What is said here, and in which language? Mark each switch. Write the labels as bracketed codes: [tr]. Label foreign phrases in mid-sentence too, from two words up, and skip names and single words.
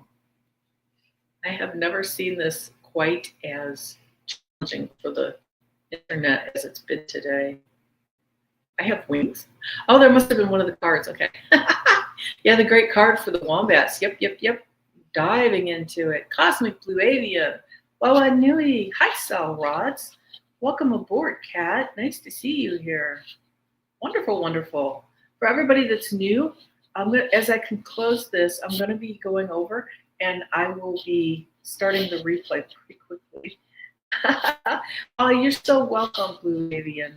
[en] I have never seen this quite as challenging for the internet as it's been today. I have wings. Oh, there must have been one of the cards. Okay. Yeah, the great card for the wombats. Yep. Diving into it. Cosmic Blue Avian. Wawa Nui. Hi, Sal Rods. Welcome aboard, Kat. Nice to see you here. Wonderful, wonderful. For everybody that's new, as I can close this, I'm going to be going over and I will be starting the replay pretty quickly. Oh, you're so welcome, Blue Avian.